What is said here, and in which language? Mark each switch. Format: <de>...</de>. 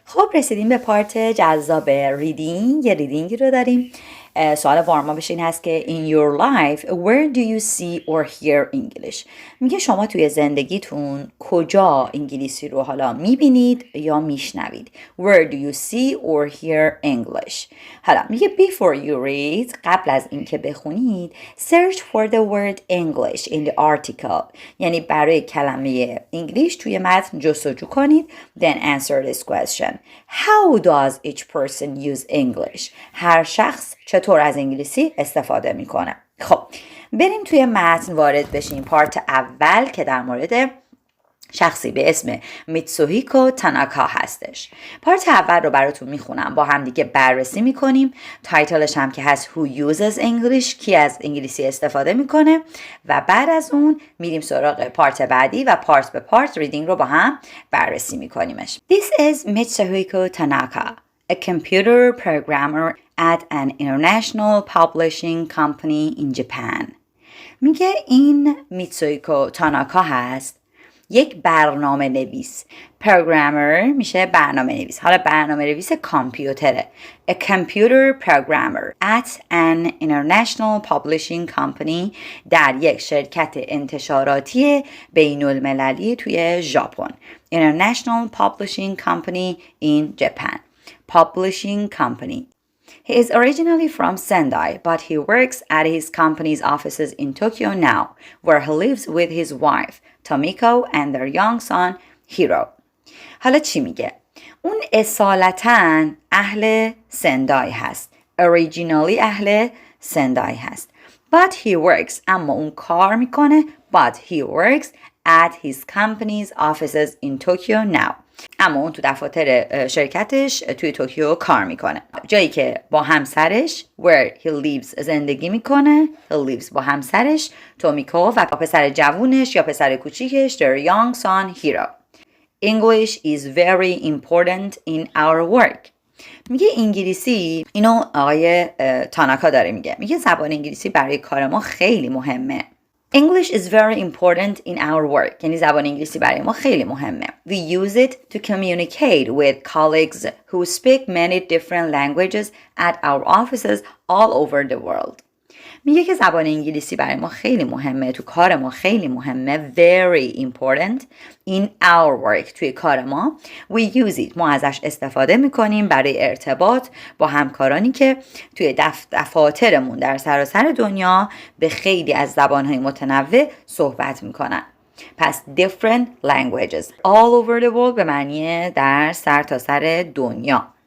<fa>خب رسیدیم به پارت جذاب ریدینگ. یه ریدینگی رو داریم. سوال وارماپش این هست که</fa> <en>in your life where do you see or hear English؟</en> <fa>میگه شما توی زندگیتون کجا انگلیسی رو حالا میبینید یا میشنوید.</fa> <en>Where do you see or hear English؟</en> <fa>حالا میگه</fa> <en>before you read،</en> <fa>قبل از اینکه بخونید</fa> <en>search for the word English in the article،</en> <fa>یعنی برای کلمه انگلیش توی متن جستجو کنید.</fa> <en>Then answer this question. How does each person use English؟</en> <fa>هر شخص چطور از انگلیسی استفاده میکنه؟ خب بریم توی متن وارد بشیم. پارت اول که در مورد شخصی به اسم میتسوهیکو تاناکا هستش. پارت اول رو براتون میخونم، با هم دیگه بررسی میکنیم. تایتلش هم که هست</fa> <en>Who uses English،</en> <fa>کی از انگلیسی استفاده میکنه، و بعد از اون میریم سراغ پارت بعدی و پارت به پارت ریدینگ رو با هم بررسی میکنیمش.</fa> <en>This is Mitsuhiko Tanaka, a computer programmer at an international publishing company in Japan.</en> <fa>میگه این میتسوهیکو تاناکا هست، یک برنامه نویس. پروگرامر میشه برنامه نویس. حالا برنامه نویس کامپیوتره.</fa> <en>A computer programmer at an international publishing company،</en> <fa>در یک شرکت انتشاراتی بین المللی توی ژاپن.</fa> <en>International publishing company in Japan. Publishing company. He is originally from Sendai, but he works at his company's offices in Tokyo now, where he lives with his wife, Tomiko, and their young son, Hiro.</en> <fa>حالا چی میگه؟ اون اصالتاً اهل سندای هست. Originally اهل سندای هست.</fa> <en>But he works،</en> <fa>اما اون کار میکنه.</fa> <en>But he works at his company's offices in Tokyo now.</en> <fa>اما اون تو دفاتر شرکتش توی توکیو کار میکنه. جایی که با همسرش</fa> <en>where he lives</en> <fa>زندگی میکنه. he lives با همسرش تومیکو و پسر جوونش یا پسر کوچیکش</fa> <en>their young son Hiro. English is very important in our work.</en> <fa>میگه انگلیسی، اینو آقای تاناکا داره میگه زبان انگلیسی برای کار ما خیلی مهمه.</fa> <en>English is very important in our work.</en> <fa>یعنی زبان انگلیسی برای ما خیلی مهمه.</fa> <en>We use it to communicate with colleagues who speak many different languages at our offices all over the world.</en> <fa>میگه که زبان انگلیسی برای ما خیلی مهمه، تو کار ما خیلی مهمه.</fa> <en>Very important in our work،</en> <fa>توی کار ما.</fa> <en>We use it،</en> <fa>ما ازش استفاده میکنیم برای ارتباط با همکارانی که توی دفاترمون در سراسر دنیا به خیلی از زبانهای متنوع صحبت میکنن. پس</fa> <en>different languages all over the world</en> <fa>به معنی در سرتاسر دنیا.</fa>